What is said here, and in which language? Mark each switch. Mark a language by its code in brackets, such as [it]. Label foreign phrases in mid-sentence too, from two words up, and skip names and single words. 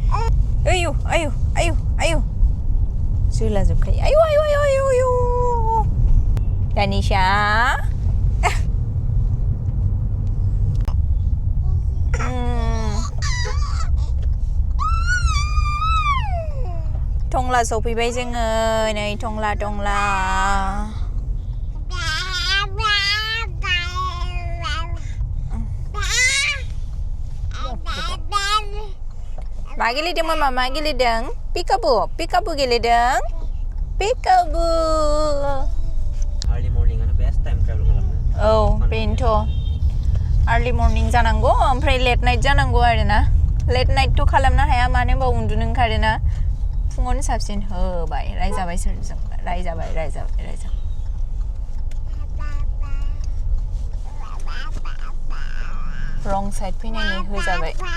[brx] आयु जोला जोबखायो आयु तानिशा टंला सफैबाय जोङो नै टंला मा गेलेदों मामा मा गेलेदों पिकाबु गेलेदों पिकाबु [en] Early morning anu best time travel खालामनो. [brx] औ बेनोथ' [en] early morning [brx] जानांगौ ओमफ्राय [en] late night [brx] जानांगौ आरोना [en] late nightथ' [brx] खालामनो हाया मानो होनबा उन्दुनो ओंखारोना फुङावनो साबसिन होबाय रायजाबाय सोरजों रायजाबाय [en] wrong side [brx] फैनायनि होजाबाय